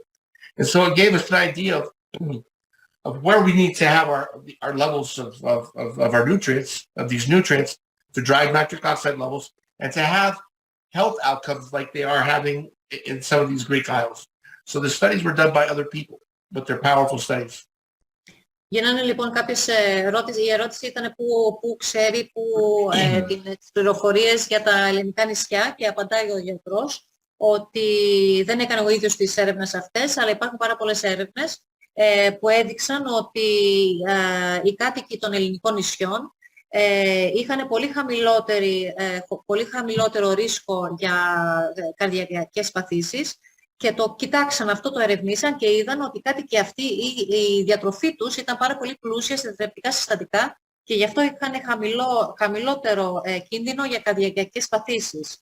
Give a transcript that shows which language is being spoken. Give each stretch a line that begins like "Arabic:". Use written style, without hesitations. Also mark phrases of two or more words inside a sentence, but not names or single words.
English: And so it gave us an idea of where we need to have our levels of our nutrients, of these nutrients, to drive nitric oxide levels, and to have health outcomes like they are having in some of these Greek Isles. So the studies were done by other people, but they're powerful studies.
Greek: Γίνανε λοιπόν κάποιες ερωτήσεις. Η ερώτηση ήταν πού ξέρει τις πληροφορίες για τα ελληνικά νησιά, και απαντάει ο γιατρός ότι δεν έκανε ο ίδιος τις έρευνες αυτές, αλλά υπάρχουν πάρα πολλές έρευνες που έδειξαν ότι οι κάτοικοι των ελληνικών νησιών είχαν πολύ χαμηλότερο ρίσκο για καρδιαγγειακές παθήσεις, και το κοιτάξαν αυτό, το ερευνήσαν και είδαν ότι οι κάτοικοι αυτοί, η διατροφή τους ήταν πάρα πολύ πλούσια σε θρεπτικά συστατικά, και γι' αυτό είχαν χαμηλότερο κίνδυνο για καρδιαγγειακές παθήσεις.